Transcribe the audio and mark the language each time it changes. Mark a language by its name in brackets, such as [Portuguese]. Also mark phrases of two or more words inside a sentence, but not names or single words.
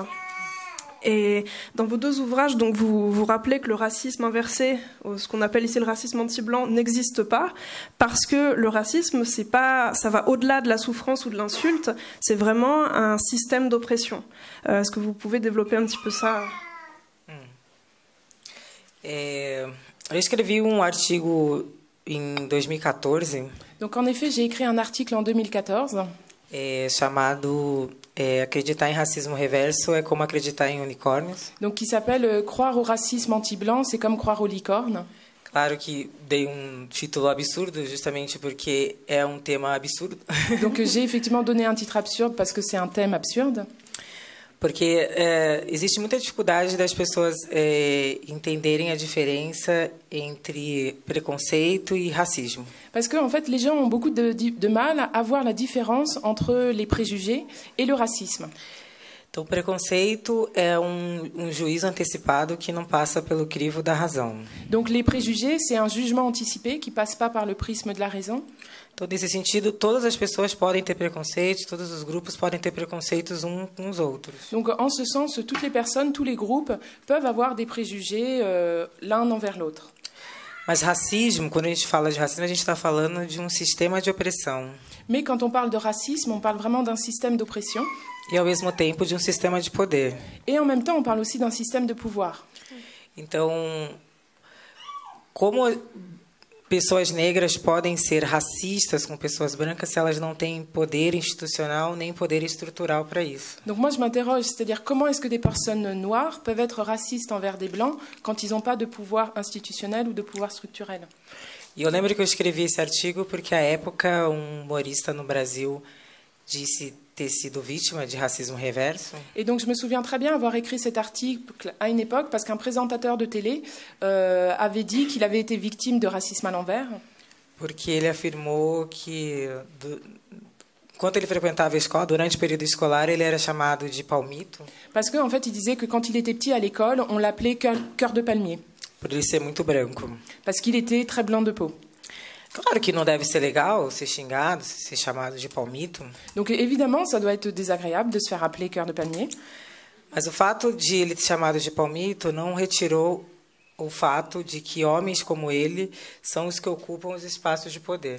[French] Et dans vos 2 ouvrages, donc vous rappelez que le racisme inversé, ce qu'on appelle ici le racisme anti-blanc, n'existe pas, parce que le racisme, ça va au-delà de la souffrance ou de l'insulte, c'est vraiment un système d'oppression. Est-ce que vous pouvez développer un petit peu ça? [Portuguese] Eu escrevi artigo em 2014. [French] Donc en effet, j'ai écrit un article en 2014. [Portuguese] Chamado Acreditar em racismo reverso é como acreditar em unicórnios. [French] Donc qui s'appelle Croire au racisme anti-blanc, c'est comme croire aux licornes. [Portuguese] Claro que dei título absurdo justamente porque é tema absurdo. [French] Donc j'ai effectivement donné un titre absurde parce que c'est un thème absurde. [Portuguese] Porque existe muita dificuldade das pessoas entenderem a diferença entre preconceito e racismo. [French] Parce que en fait, les gens ont beaucoup de mal à voir la différence entre les préjugés et le racisme. [Portuguese] Então, preconceito é juízo antecipado que não passa pelo crivo da razão. [French] Donc les préjugés, c'est un jugement anticipé qui passe pas par le prisme de la raison. [Portuguese] Então, nesse sentido, todas as pessoas podem ter preconceitos, todos os grupos podem ter preconceitos uns com os outros. [French] Donc, en ce sens, toutes les personnes, tous les groupes peuvent avoir des préjugés l'un envers l'autre. [Portuguese] Mas racismo, quando a gente fala de racismo, a gente está falando de sistema de opressão. [French] Mais quand on parle de racisme, on parle vraiment d'un système d'oppression. [Portuguese] E, ao mesmo tempo, de sistema de poder. [French] Et en même temps, on parle aussi d'un système de pouvoir. [Portuguese] Então, como pessoas negras podem ser racistas com pessoas brancas se elas não têm poder institucional nem poder estrutural para isso? [French] Donc moi je m'interroge, c'est-à-dire comment est-ce que des personnes noires peuvent être racistes envers des blancs quand ils n'ont pas de pouvoir institutionnel ou de pouvoir structurel? [Portuguese] E eu lembro que eu escrevi esse artigo porque à época humorista no Brasil disse ter sido vítima de racisme reverso. [French] Et donc je me souviens très bien avoir écrit cet article à une époque parce qu'un présentateur de télé avait dit qu'il avait été victime de racisme à l'envers. [Portuguese] Porque ele afirmou que quando ele frequentava a escola, durante o período escolar, ele era chamado de palmito. [French] Parce que en fait, il disait que quand il était petit à l'école, on l'appelait cœur de palmier. [Portuguese] Por ele ser muito branco. [French] Parce qu'il était très blanc de peau. [Portuguese] Claro que não deve ser legal ser xingado, ser chamado de palmito. [French] Donc évidemment, ça doit être désagréable de se faire appeler cœur de palmier. [Portuguese] Mas o fato de ele ser chamado de palmito não retirou o fato de que homens como ele são os que ocupam os espaços de poder.